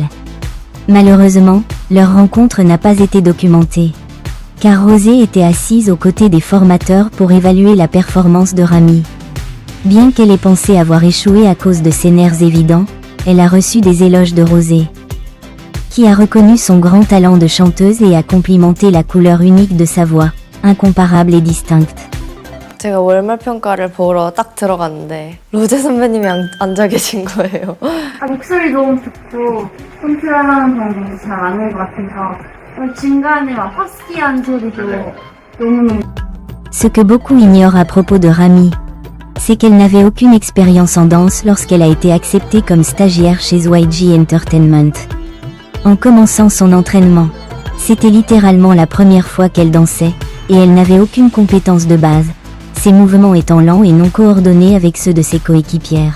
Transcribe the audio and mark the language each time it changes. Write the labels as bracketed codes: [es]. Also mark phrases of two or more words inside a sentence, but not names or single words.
[fr] Malheureusement, leur rencontre n'a pas été documentée, car Rosé était assise aux côtés des formateurs pour évaluer la performance de Rami. Bien qu'elle ait pensé avoir échoué à cause de ses nerfs évidents, elle a reçu des éloges de Rosé, qui a reconnu son grand talent de chanteuse et a complimenté la couleur unique de sa voix, incomparable et distincte. [ko] 제가 월말 평가를 보러 딱 들어갔는데 로제 선배님이 앉아 계신 거예요. 목소리 너무 좋고 콘트롤하는 방법도 잘 아는 것 같아서 중간에 막 허스키한 소리도 너무너무. [fr] Ce que beaucoup ignorent à propos de Rami, c'est qu'elle n'avait aucune expérience en danse lorsqu'elle a été acceptée comme stagiaire chez YG Entertainment. En commençant son entraînement, c'était littéralement la première fois qu'elle dansait, et elle n'avait aucune compétence de base, ses mouvements étant lents et non coordonnés avec ceux de ses coéquipières.